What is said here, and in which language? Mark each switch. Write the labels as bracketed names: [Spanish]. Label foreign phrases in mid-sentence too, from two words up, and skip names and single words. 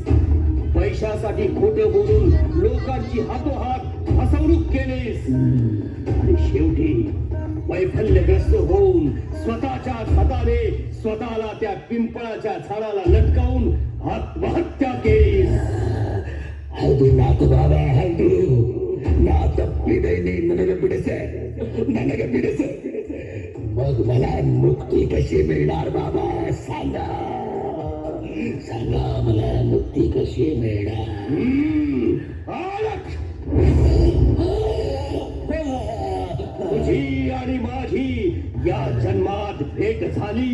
[Marathi] पैशासाठी खोटं बोलून लोकांची हातोहात फसवणूक केलीस आणि शेवटी वैफल्यग्रस्त होऊन स्वतःच्या हाताने स्वतःला त्या पिंपळाच्या झाडाला लटकावून आत्महत्या केलीस. [Kannada] ಹೌದು ನಾತು ಬಾಬಾ ಹೌದು ನಾ ತಪ್ಪಿದ್ದೇನೆ. ನನಗೆ ಬಿಡಿಸೆ [Marathi] मग मला मुक्ती कशी मिळणार बाबा सांगा मला मुक्ती कशी मिळणार. तुझी आणि माझी या जन्मात भेट झाली.